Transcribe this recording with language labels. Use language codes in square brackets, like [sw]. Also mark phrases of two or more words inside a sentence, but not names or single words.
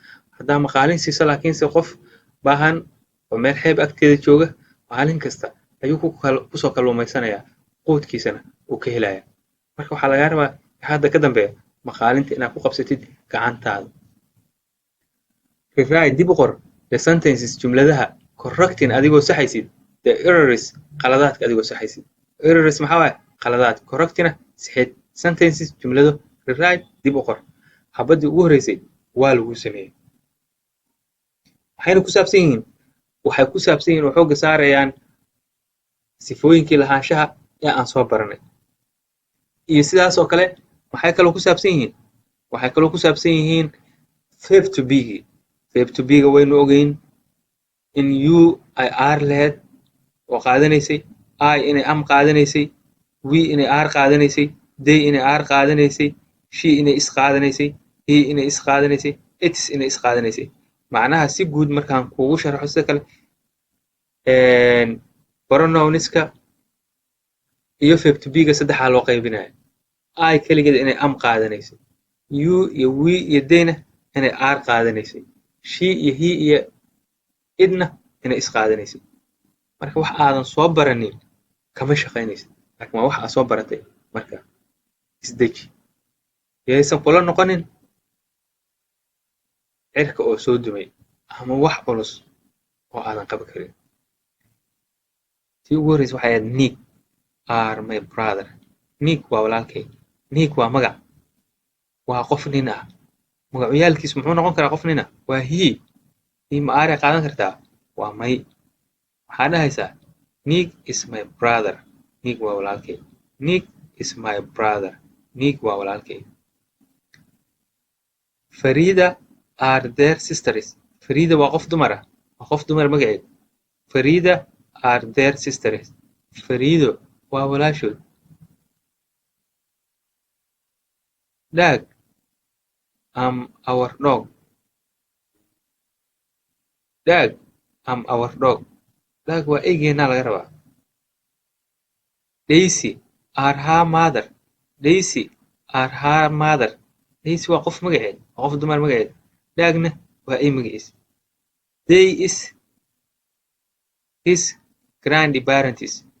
[so] Haddaa maqaalin siiso laakiinse qof baahan oo meel xeeb agteeda jooga maalin kasta ayuu kusoo kalluumaysanayaa, quudkiisana uu ka helayaa. Marka waxaa lagaa rabaa hadda ka dambeeya maqaalinta inaad ku qabsatid gacantaada. Rewrite dib u qor [en] the sentences [so] jumladaha correcting adigoo saxaysid [en] the errors [so] khaladaadka adigoo saxaysid. Errors maxaa waaye khaladaad, correctina sixid. Sentences jumlado rewrite dib u qor. Xabaddii ugu horreysay waa lagu sameeyey. Waxay ku saabsan yihiin oo xoogga saarayaan sifooyinkii lahaanshaha ee aan soo baranay. Iyo sidaas oo kale waxay kaloo ku saabsan yihiin [en] verb to be-gi. Verb to be-ga [so] waynu ogeyn in you ay r lahayd oo qaadanaysay, I inay am qaadanaysay, we inay r qaadanaysay, they inay r qaadanaysay, she inay is qaadanaysay, he inay is qaadanaysay, its inay is qaadanaysay. Macnaha si guud markaan kuugu sharaxo sida kale pronounska iyo [en] verb to be-ga [so] saddexaa loo qaybinaya. I keligeed inay am qaadanaysay, you iyo we iyo theyna inay r qaadanaysay, she iyo he iyo idna inay is qaadanaysay. Marka wax aadan soo baranin kama shaqaynaysid, laakiin waa wax aad soo baratay. Marka isdeji, yaysan kula noqonin cirka oo soo dumay ama wax culus oo aadan qaban karin. tii ugu horreysa waxay ahayd Nick [en] are my brother. [so] Nick waa walaalkay. Nick waa magac, waa qof nin ah. Magacyaalkiisu muxuu noqon karaa qof nin ah? Waa he ma aare qaadan kartaa? Waa may. Waxaa dhahaysaa Nick [en] is my brother. [so] Nick waa walaalkay. [en] Nick is my brother. [so] Nick waa walaalkay. [en] Farida are their sisters. [so] Farida waa qof dumar ah. Waa qof dumar magaceed. [en] Farida are their sisters. [so] Farido waa walaashood. [en] Dog am our dog. Dog am our dog. [so] Dog waa eygeenaa laga rabaa. [en] Daisy are her mother. Daisy are her mother. [so] Daisy waa qof magaceed, waa qof dumar magaceed. Dogna waa ey magaciis. [en] They is his grandparents.